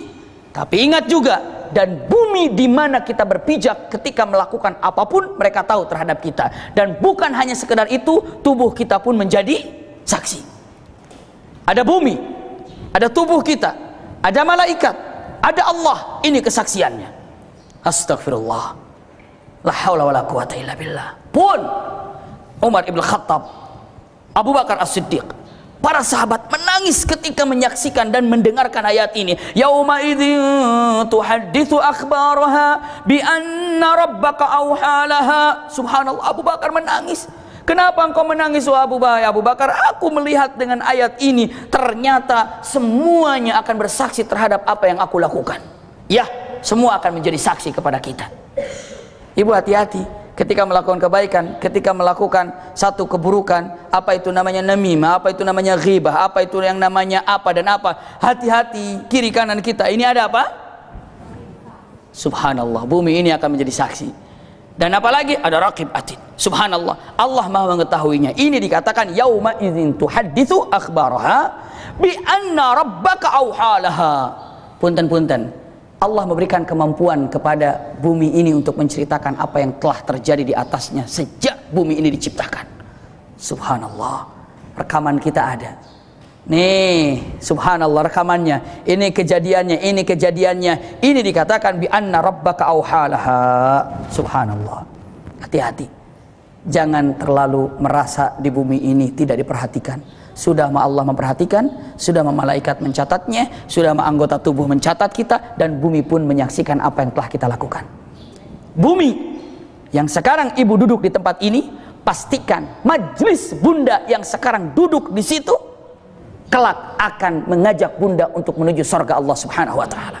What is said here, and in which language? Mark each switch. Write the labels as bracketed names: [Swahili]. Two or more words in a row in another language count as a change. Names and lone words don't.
[Indonesian] Tapi ingat juga, dan bumi di mana kita berpijak ketika melakukan apapun mereka tahu terhadap kita. Dan bukan hanya sekedar itu, tubuh kita pun menjadi saksi. Ada bumi, ada tubuh kita, ada malaikat, ada Allah. Ini kesaksiannya. Astagfirullah. [Arabic] لا حول ولا قوة إلا بالله. [Indonesian] Pun Umar ibn Khattab, Abu Bakar As-Siddiq, para sahabat menangis ketika menyaksikan dan mendengarkan ayat ini. [Arabic] يومئذ تحدث أخبارها بأن ربك أوحى لها. [Indonesian] Subhanallah, Abu Bakar menangis. Kenapa engkau menangis wahai Abu Bakar? Aku melihat dengan ayat ini ternyata semuanya akan bersaksi terhadap apa yang aku lakukan. Ya, semua akan menjadi saksi kepada kita. Ibu hati-hati ketika melakukan kebaikan, ketika melakukan satu keburukan, apa itu namanya namimah, apa itu namanya ghibah, apa itu yang namanya apa dan apa. Hati-hati, kiri kanan kita ini ada apa? Subhanallah, bumi ini akan menjadi saksi. Dan apalagi ada [Arabic] رقيب عتيد. [Indonesian] Subhanallah, Allah Maha mengetahuinya. Ini dikatakan [Arabic] يومئذ تحدث أخبارها بأن ربك أوحى لها. [Indonesian] Punten-punten, Allah memberikan kemampuan kepada bumi ini untuk menceritakan apa yang telah terjadi di atasnya sejak bumi ini diciptakan. Subhanallah, rekaman kita ada. Nih, subhanallah rekamannya. Ini kejadiannya, ini kejadiannya. Ini dikatakan [Arabic] بأن ربك أوحى لها. [Indonesian] Subhanallah. Hati-hati. Jangan terlalu merasa di bumi ini tidak diperhatikan. Sudah Allah memperhatikan, sudah malaikat mencatatnya, sudah anggota tubuh mencatat kita, dan bumi pun menyaksikan apa yang telah kita lakukan. Bumi yang sekarang ibu duduk di tempat ini, pastikan majlis bunda yang sekarang duduk di situ kelak akan mengajak bunda untuk menuju surga [Arabic] الله سبحانه وتعالى.